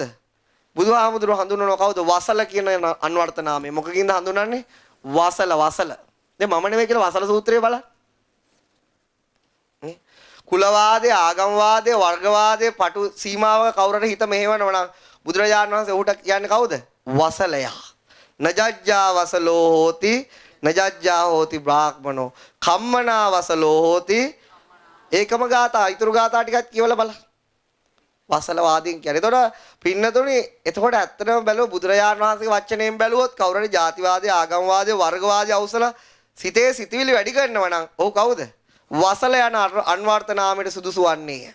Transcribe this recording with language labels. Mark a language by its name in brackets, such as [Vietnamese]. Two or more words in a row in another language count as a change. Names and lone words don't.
[Sinhala] බුදුහාමුදුරුවෝ හඳුන්වනවා කවුද? වසල කියන අන්වර්ථ නාමය. මොකකින්ද හඳුන්වන්නේ? වසල. දැන් මම නෙවෙයි කියලා වසල සූත්‍රය බලන්න. කුලවාදය, ආගම්වාදය, වර්ගවාදය පටු සීමාවක කවුරුර හිත මෙහෙවනවා නම් බුදුරජාණන් වහන්සේ ඌට කියන්නේ කවුද? වසලයා. [Pali] නජජ්ජා වසලෝ හෝති නජජ්ජා හෝති බ්‍රාහ්මනෝ කම්මනා වසලෝ හෝති. [Sinhala] ඒකම ගාථා ඊතුරු ගාථා ටිකක් කියවලා බලන්න. වසලවාදීන් කියන්නේ. එතකොට පින්නතුනි එතකොට ඇත්තටම බැලුව බුදුරජාණන් වහන්සේගේ වචනයෙන් බැලුවොත් කවුරු හරි ජාතිවාදී, ආගම්වාදී, වර්ගවාදී අවසල සිතේ සිතවිලි වැඩි කරනවා නම් ඔව් කවුද? වසල යන අන්වර්ථ නාමයට සුදුසු වන්නේ.